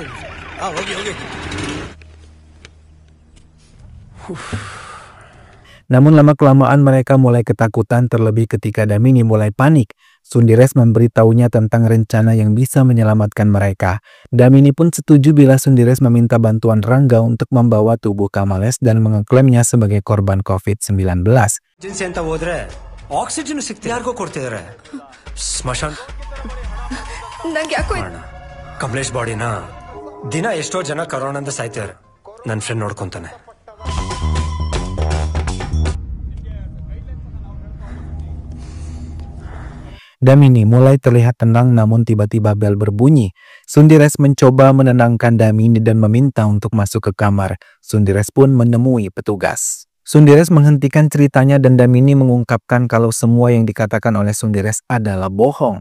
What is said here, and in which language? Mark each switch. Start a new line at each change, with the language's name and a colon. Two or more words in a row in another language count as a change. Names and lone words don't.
Indonesian: Namun lama-kelamaan mereka mulai ketakutan, terlebih ketika Damini mulai panik. Sundires memberitahunya tentang rencana yang bisa menyelamatkan mereka. Damini pun setuju bila Sundires meminta bantuan Rangga untuk membawa tubuh Kamales dan mengeklaimnya sebagai korban COVID-19.
Kannada: ಕಮಲೇಶ್ ಬಾಡಿನ ದಿನ ಎಷ್ಟೋ ಜನ ಕರೋನಾದಿಂದ ಸಾಯ್ತಾರೆ. ನನ್ನ ಫ್ರೆಂಡ್ ನೋಡ್ಕೊಂತಾನೆ.
Indonesian: Damini mulai terlihat tenang, namun tiba-tiba bel berbunyi. Sundires mencoba menenangkan Damini dan meminta untuk masuk ke kamar. Sundires pun menemui petugas. Sundires menghentikan ceritanya dan Damini mengungkapkan kalau semua yang dikatakan oleh Sundires adalah bohong.